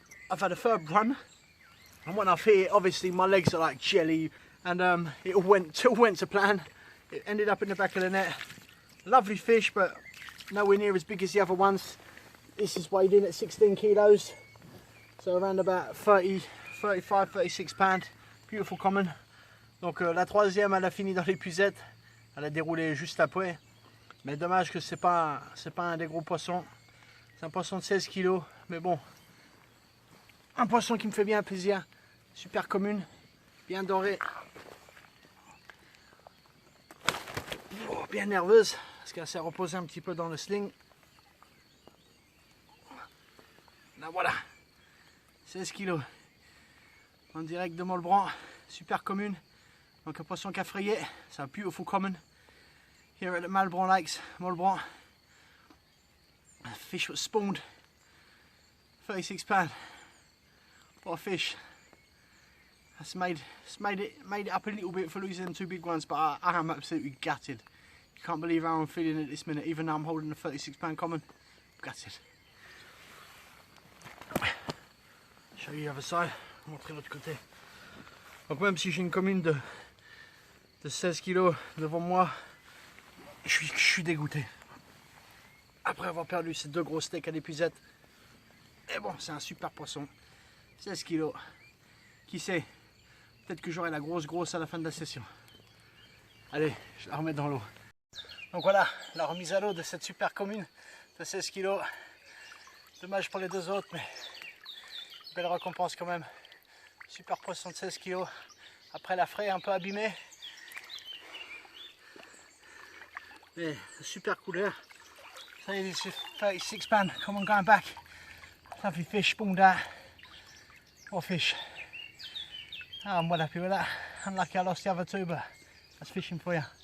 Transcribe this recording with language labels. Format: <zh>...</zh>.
<en>I've had a third run, and when I've hit it, obviously my legs are like jelly, and it all went to plan. It ended up in the back of the net. Lovely fish, but nowhere near as big as the other ones. This is weighed in at 16 kilos, so around about 35-36 pound. Beautiful common.</en> <fr>Donc la troisième, elle a fini dans l'épuisette, elle a déroulé juste après. Mais dommage que c'est pas un des gros poissons. C'est un poisson de 16 kg, mais bon. Un poisson qui me fait bien plaisir. Super commune, bien dorée. Oh, bien nerveuse, parce qu'elle s'est reposée un petit peu dans le sling. Là voilà, 16 kg. En direct de Molbranc, super commune. Donc un poisson qui a frayé, c'est un</fr> <en>beautiful common. Here at the Malbranc Lakes, Molbranc. A fish was spawned, 36 pound. What a fish. That's made it up a little bit for losing them 2 big ones, but I am absolutely gutted. You can't believe how I'm feeling at this minute, even though I'm holding a 36 pound common. Gutted. Show you the other side,</en> <fr>on va montrer l'autre côté. Donc même si j'ai une commune de 16 kg devant moi, je suis dégoûté. Après avoir perdu ces 2 gros steaks à l'épuisette. Et bon, c'est un super poisson. 16 kg. Qui sait, peut-être que j'aurai la grosse à la fin de la session. Allez, je la remets dans l'eau. Donc voilà, la remise à l'eau de cette super commune de 16 kg. Dommage pour les 2 autres, mais belle récompense quand même. Super poisson de 16 kg. Après la fraie un peu abîmée. Mais super couleur.</fr> <en>So this is 36 pound. Come on, going back. Lovely fish spawned out. What fish? Oh, I'm well happy with that. Unlucky I lost the other two, but that's fishing for you.</en>